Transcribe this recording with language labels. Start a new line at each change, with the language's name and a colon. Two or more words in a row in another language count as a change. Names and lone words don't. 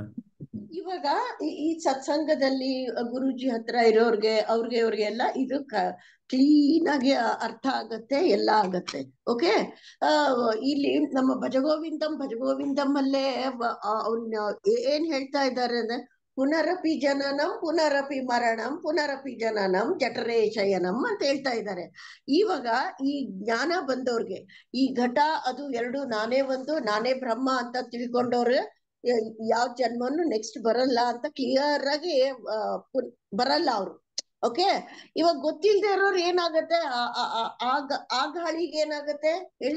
Kannada: ಇವಾಗ ಈ ಸತ್ಸಂಗದಲ್ಲಿ ಗುರುಜಿ ಹತ್ರ ಇರೋರ್ಗೆ ಅವ್ರಿಗೆ ಎಲ್ಲ ಇದು ಕ್ಲೀನ್ ಆಗಿ ಅರ್ಥ ಆಗತ್ತೆ, ಎಲ್ಲ ಆಗತ್ತೆ. ಓಕೆ, ಇಲ್ಲಿ ನಮ್ಮ ಭಜಗೋವಿಂದಂ ಅಲ್ಲೇ ಅವ್ನ ಏನ್ ಹೇಳ್ತಾ ಇದ್ದಾರೆ ಅಂದ್ರೆ
Sanskrit: ಪುನರಪಿ ಜನನಂ ಪುನರಪಿ ಮರಣಂ ಪುನರಪಿ ಜನನಂ ಜಠರೇ ಶಯನಂ
Kannada: ಅಂತ ಹೇಳ್ತಾ ಇದ್ದಾರೆ. ಇವಾಗ ಈ ಜ್ಞಾನ ಬಂದವ್ರಿಗೆ ಈ ಘಟ ಅದು ಎರಡು ನಾನೇ ಒಂದು, ನಾನೇ ಬ್ರಹ್ಮ ಅಂತ ತಿಳ್ಕೊಂಡವ್ರು ಯಾವ ಜನ್ಮನು ನೆಕ್ಸ್ಟ್ ಬರಲ್ಲ ಅಂತ ಕ್ಲಿಯರ್ ಆಗಿ ಬರಲ್ಲ ಅವರು. ಓಕೆ, ಇವಾಗ ಗೊತ್ತಿಲ್ದೇ ಇರೋರು ಏನಾಗತ್ತೆ? ಆ ಗಾಳಿಗೆ ಏನಾಗತ್ತೆ ಹೇಳಿ?